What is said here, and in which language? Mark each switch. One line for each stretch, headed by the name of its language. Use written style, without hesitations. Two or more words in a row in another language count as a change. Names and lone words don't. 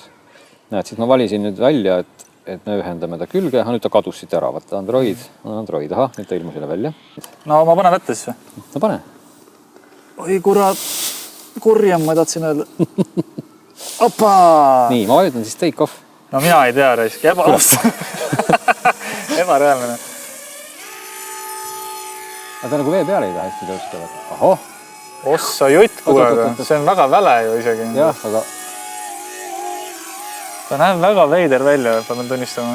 Estonian: Näed, siis ma valisin nüüd välja, et me ühendame ta külge, nüüd ta kadus siit ära, vaata Android, aha, nüüd ta ilmus jälle välja. No ma pane vette siis. No pane. Oi kurat, kurjam ma tahtsin öelda. Opa! Nii, ma vajutan siis
English: take off.
Estonian: No mina ei tea, raisk, ebareaalne. Aga ta nagu vee peale ei taha hästi tõusta. Aho! Ossa jutt kuuleda, see on väga väle ju isegi. Jah, aga... Ta näeb väga veider välja, pean tunnistama.